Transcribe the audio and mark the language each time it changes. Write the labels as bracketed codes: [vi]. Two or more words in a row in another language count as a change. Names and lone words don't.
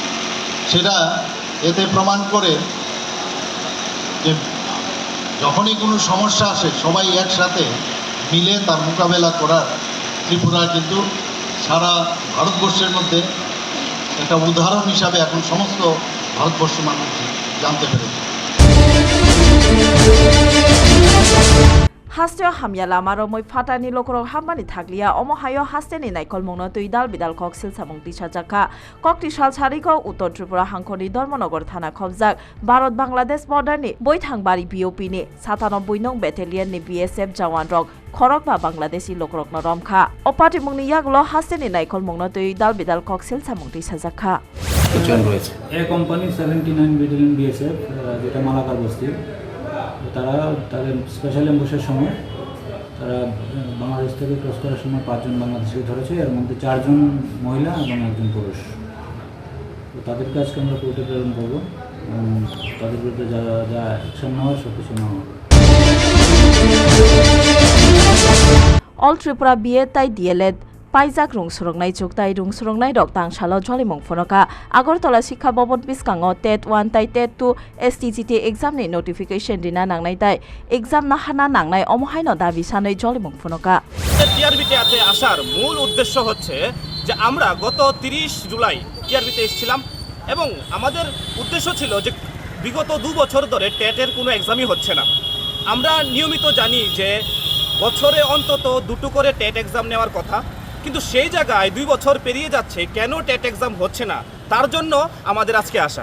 [bn] সেটা এতে প্রমাণ করে যে যখনই কোনো সমস্যা আসে সবাই একসাথে মিলে তার মোকাবেলা করার ত্রিপুরা কিন্তু সারা ভারতবর্ষের মধ্যে একটা উদাহরণ হিসাবে এখন সমস্ত ভারতবর্ষ মানুষ জানতে পেরেছে। [trp] Hasteo hamya lamaro moi fatani lokorok hammani thakliya omo hayo hasteni naikol mongno tuidal bidal kok silsamung tisajaka kokti sal sariko uttor Tripura hankoni Dharmanagor thana khobjak Bharat Bangladesh border ni boithangbari BOP ni 97 nong battalion ni BSF jawan rok khorokba Bangladeshi lokorok no romkha opati mungni yagulo hasteni naikol mongno tuidal bidal kok silsamung tisajaka [bn] এ কোম্পানি 79 ব্যাটালিয়ন বিএসএফ যেটা মালাকার বস্তি, তারা তাদের [en] special ambush [bn] সময় তারা বাংলাদেশ থেকে ক্রস করার সময় 5 জন বাংলাদেশিকে ধরেছে, এর মধ্যে 4 জন মহিলা এবং 1 জন পুরুষ। তো তাদেরকে আজকে আমরা কোর্টে প্রেরণ করবো এবং তাদের বিরুদ্ধে যা যা অ্যাকশন নেওয়ার সব কিছু নেওয়া। [trp] All Tripura BA tai DLED Paijak rungsurongnai chuktai rungsurongnai rok tangsalo jolimung phonoka Agartala Shikha Bobon biskango TET 1 tai TET 2 STGT exam ni notification dina nangnai tai exam na hana nangnai omohaino dabi sanai jolimung phonoka [bn] টিআরবিতে আসার মূল উদ্দেশ্য হচ্ছে যে আমরা গত 30 জুলাই টিআরবিতে এসেছিলাম এবং আমাদের উদ্দেশ্য ছিল যে বিগত 2 বছর ধরে টেটের কোনো এক্সামই হচ্ছে না। আমরা নিয়মিত জানি যে বছরে অন্তত 2টো করে টেট এক্সাম নেওয়ার কথা, কিন্তু সেই জায়গায় 2 বছর পেরিয়ে যাচ্ছে, কেন টেট এক্সাম হচ্ছে না তার জন্য আমাদের আজকে আসা।